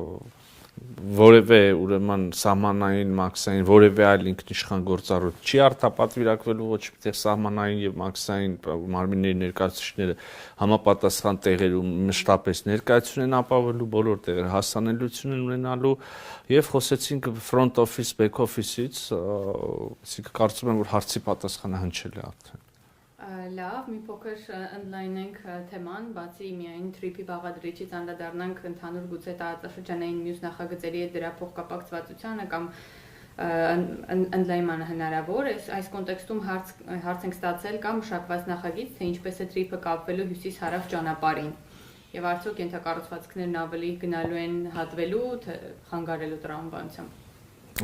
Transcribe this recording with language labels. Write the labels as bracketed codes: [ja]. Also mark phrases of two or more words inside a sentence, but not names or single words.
[hy] որևէ ուրեմն սահմանային մաքսային որևէ այլ ինքնիշխան գործառույթ չի արտապատվիրակվելու ոչ միտեղ սահմանային եւ մաքսային մարմինների ներկայացուցիչները համապատասխան տեղերում մշտապես ներկայացություն են ապահովելու բոլոր տեղերը հասանելիություն են ունենալու եւ խոսեցինք [en] front office back office- [hy] ից, այսինքն կարծում եմ որ հարցի պատասխանը հնչել է արդեն։ Լավ, մի փոքր ընդլայնենք թեման, բացի միայն Թրիփի բաղադրիչից անդրադառնանք ընդհանուր գուցե տարածաշրջանային մյուս նախագծերի հետ դրա փոխկապակցվածությանը կամ ընդլայնմանը հնարավոր է։ Այս կոնտեքստում հարց ենք ստացել կամ մշակված նախագիծ, թե ինչպես է Թրիփը կապվելու հյուսիս-հարավ ճանապարհին։ Եվ արդյոք ենթակառուցվածքներն ավելի գնալու են հատվելու, թե խանգարելու տրամաբանությամբ։